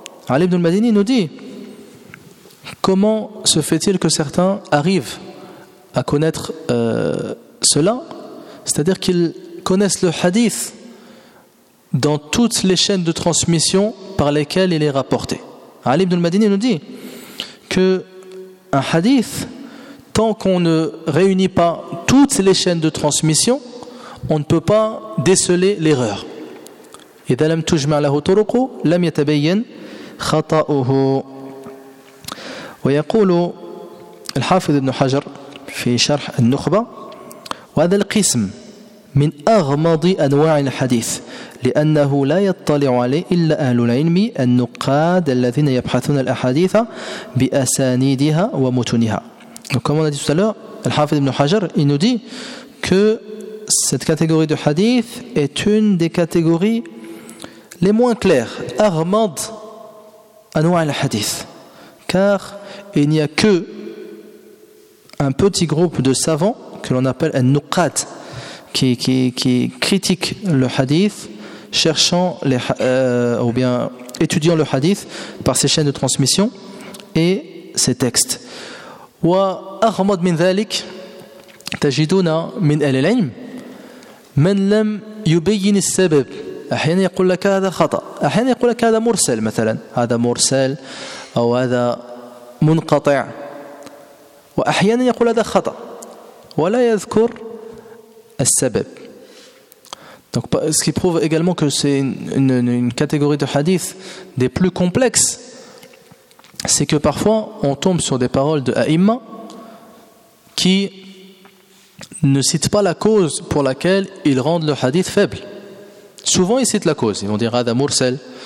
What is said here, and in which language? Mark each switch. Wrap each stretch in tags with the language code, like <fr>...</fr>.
<fr>علي بن المديني nous dit comment se fait-il que certains arrivent à connaître cela, c'est-à-dire qu'ils connaissent le hadith dans toutes les chaînes de transmission par lesquelles il est rapporté. علي بن المديني nous dit que un hadith, tant qu'on ne réunit pas toutes les chaînes de transmission, on ne peut pas déceler l'erreur.</fr> <ar>إذا لم تجمع له طرق لم يتبين خطأه. ويقول الحافظ ابن حجر في شرح النخبة وهذا القسم من أغمض أنواع الحديث لأنه لا يطلع عليه إلا أهل العلم النقاد الذين يبحثون الأحاديث بأسانيدها ومتنها. Donc comme on a dit tout à l'heure, Al-Hafidh ibn Hajar, il nous dit que</ar> <fr>cette catégorie de hadith est une des catégories les moins claires, aghmad anwa' al-hadith, car il n'y a que un petit groupe de savants que l'on appelle al-nuqat qui critiquent le hadith, cherchant les, ou bien étudiant le hadith par ses chaînes de transmission et ses textes.</fr> <ar>Wa aghmad min dhalik تجدون من أهل العلم من لم يبين السبب أحيانا يقول لك هذا خطأ أحيانا يقول لك هذا مرسل مثلا هذا مرسل أو هذا منقطع وأحيانا يقول هذا خطأ ولا يذكر السبب.</ar> <fr>Donc ce qui prouve également que c'est une catégorie de hadith des plus complexes, c'est que parfois on tombe sur des paroles de A'imma qui ne cite pas la cause pour laquelle ils rendent le hadith faible. Souvent, ils citent la cause. Ils vont dire Hada Mursel.</fr>